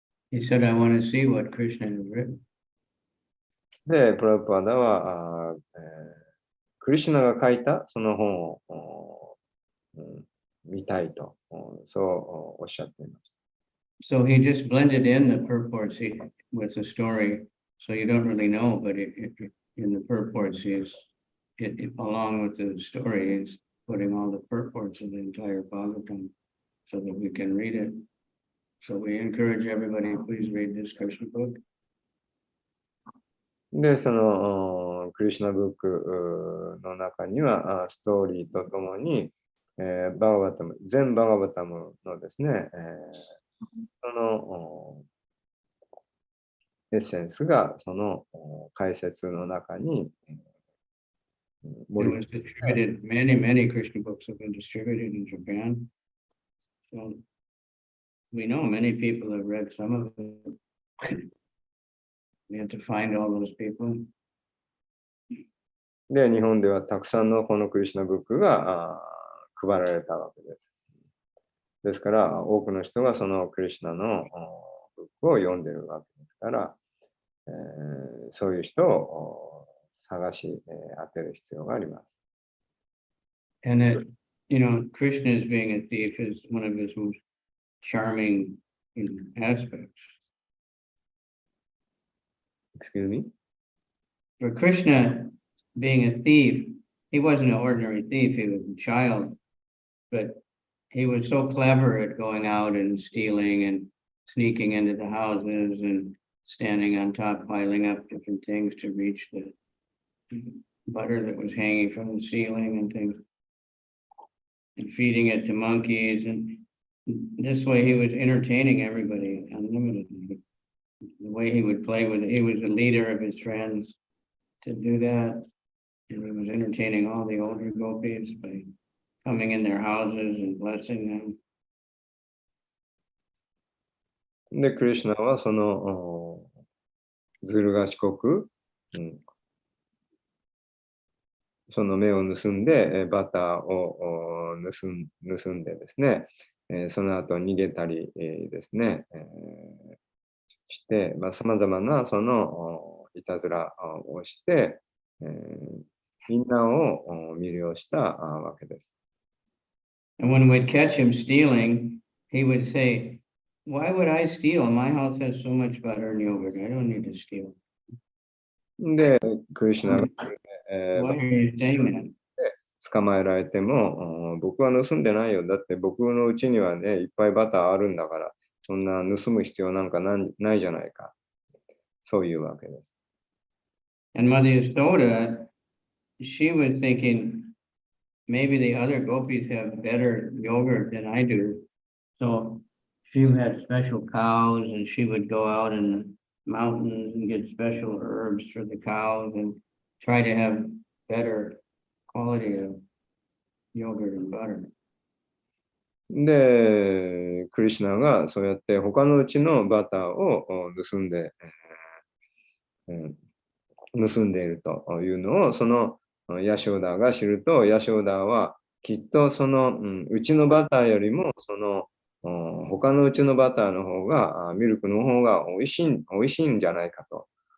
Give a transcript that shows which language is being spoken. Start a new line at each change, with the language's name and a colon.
English: He said, I want to see what Krishna has written.
Japanese: で、プラパダはクリシュナが書いたその本を見たいと、そうおっしゃっていました。
English: So he just blended in the purports with the story, so you don't really know, but in the purports, along with the story, he's putting all the purports of the entire Bhagavatam so that we can read it. So we encourage everybody, please read this Krishna book.
Japanese: で、そのクリシュナブックの中にはストーリーとともに、バガバタム、全バガバタムのですね、そのエッセンスがその解説の中に
English: It was distributed, many Krishna books have been distributed in Japan. So we know many people have read some of them. We had to find all those people.
Japanese: で、日本ではたくさんのこのクリシュナブックが配られたわけです。ですから、多くの人がそのクリシュナのブックを読んでいるわけですから、そういう人を探し当てる必要があります。
English: And Krishna as being a thief is one of his most charming aspects. Excuse me? For Krishna being a thief, he wasn't an ordinary thief, he was a child, but he was so clever at going out and stealing and sneaking into the houses and standing on top, piling up different things to reach the butter that was hanging from the ceiling and things. and feeding it to monkeys. And this way he was entertaining everybody unlimitedly. The way he would play with it, he was the leader of his friends to do that. And he was entertaining all the older gopis by coming in their houses and blessing them.
Japanese: で、クリシュナはそのずる賢く、その目を盗んで、バターを盗んでですね、その後逃げたりですね、して、さまざまなそのいたずらをして、みんなを魅了したわけです。
English: And when we'd catch him stealing, he would say, "Why would I steal? My house has so much butter and yogurt. I don't need to steal."
Japanese: で、クリシュナが、
English: Why are you saying that?
Japanese: 捕まえられても、僕は盗んでないよ。だって僕のうちにはね、いっぱいバターあるんだから、そんな盗む必要なんかないじゃないか。そういうわけです。
English: And Mother Yasoda, she was thinking, maybe the other gopis have better yogurt than I do. So she had special cows and she would go out in the mountains and get special herbs for the cows and try to have better quality of yogurt and butter.
Japanese: で、クリシュナがそうやって他のうちのバターを盗んでいるというのを、そのヤショーダが知ると、ヤショーダはきっとその、うちのバターよりも、その他のうちのバターの方が、ミルクの方が美味しいんじゃないかと。